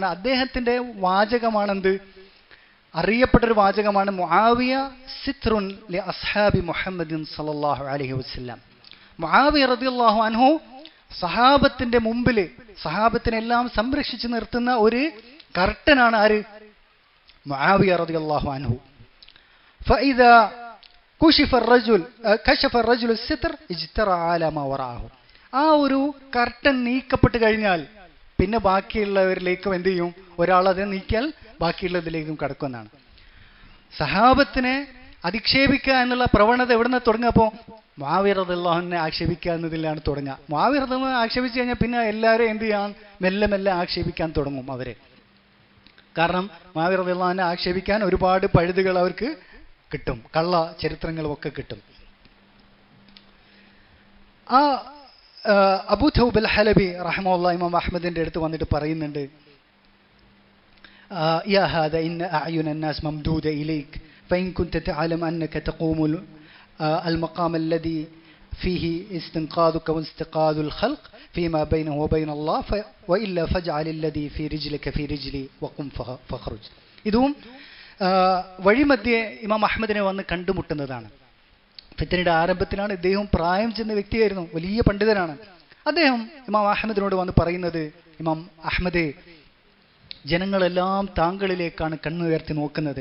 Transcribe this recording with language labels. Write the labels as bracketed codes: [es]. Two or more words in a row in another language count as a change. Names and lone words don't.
[ml] അദ്ദേഹത്തിന്റെ വാചകമാണെന്ത്, അറിയപ്പെട്ടൊരു വാചകമാണ്, [ar] معاوية ستر لأصحاب محمد صلى الله عليه وسلم. [ml] മുആവിയ [ar] رضي الله عنه [ml] സഹാബത്തിന്റെ മുമ്പിൽ സഹാബത്തിനെല്ലാം സംരക്ഷിച്ചു നിർത്തുന്ന ഒരു കർട്ടനാണ് ആര്, മുആവിയ [ar] رضي الله عنه. فإذا كشف الرجل الستر اجترى على ما وراءه. [ml] ആ ഒരു കർട്ടൻ നീക്കപ്പെട്ട് കഴിഞ്ഞാൽ പിന്നെ ബാക്കിയുള്ളവരിലേക്കും എന്ത് ചെയ്യും, ഒരാളത് നീക്കിയാൽ ബാക്കിയുള്ളതിലേക്കും കടക്കുമെന്നാണ്. സഹാബത്തിനെ അധിക്ഷേപിക്കുക എന്നുള്ള പ്രവണത എവിടുന്ന് തുടങ്ങുമ്പോൾ മുആവിയ റളിയല്ലാഹുവിനെ ആക്ഷേപിക്കുക എന്നതിലാണ് തുടങ്ങുക. മുആവിയ റളിയല്ലാഹു ആക്ഷേപിച്ചു കഴിഞ്ഞാൽ പിന്നെ എല്ലാവരും എന്ത് ചെയ്യാൻ, മെല്ലെ മെല്ലെ ആക്ഷേപിക്കാൻ തുടങ്ങും അവരെ. കാരണം മുആവിയ റളിയല്ലാഹുവിനെ ആക്ഷേപിക്കാൻ ഒരുപാട് പഴുതുകൾ അവർക്ക് കിട്ടും, കള്ള ചരിത്രങ്ങളും ഒക്കെ കിട്ടും. ആ അബൂ തൗബ അൽ ഹലബി റഹ്മത്തുള്ളാഹി ഇമാം അഹ്മദിന്റെ അടുത്ത് വന്നിട്ട് പറയുന്നുണ്ട്, [ar] يا هذا إن أعين الناس ممدودة إليك فإن كنت تعلم أنك تقوم المقام الذي فيه استنقاذك واستنقاذ الخلق فيما بينه وبين الله وإلا فاجعل الذي في رجلك في رجلي وقم فاخرج. [ml] ഇതും വഴിമധ്യേ ഇമാം അഹ്മദിനെ വന്ന് കണ്ടുമുട്ടുന്നതാണ്. ഫിത്നയുടെ ആരംഭത്തിലാണ്. ഇദ്ദേഹം പ്രായം ചെന്ന വ്യക്തിയായിരുന്നു, വലിയ പണ്ഡിതനാണ്. അദ്ദേഹം ഇമാം അഹ്മദിനോട് വന്ന് പറയുന്നത്, ഇമാം അഹ്മദേ, ജനങ്ങളെല്ലാം താങ്കളിലേക്കാണ് കണ്ണുയർത്തി നോക്കുന്നത്.